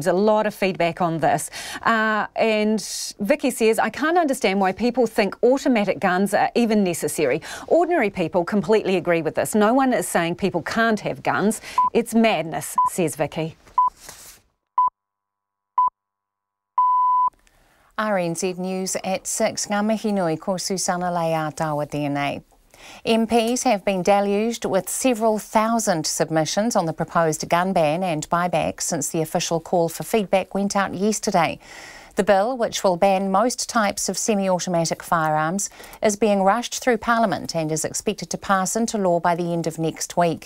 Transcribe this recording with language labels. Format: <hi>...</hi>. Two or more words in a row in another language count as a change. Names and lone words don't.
<en>A lot of feedback on this. And Vicky says, I can't understand why people think automatic guns are even necessary. Ordinary people completely agree with this. No one is saying people can't have guns. It's madness, says Vicky. RNZ News at 6.</en> <mi>Ngā mihi nui ko Susana Leia tawa tēnei.</mi> <en>MPs have been deluged with several thousand submissions on the proposed gun ban and buyback since the official call for feedback went out yesterday. The bill, which will ban most types of semi-automatic firearms, is being rushed through Parliament and is expected to pass into law by the end of next week.</en>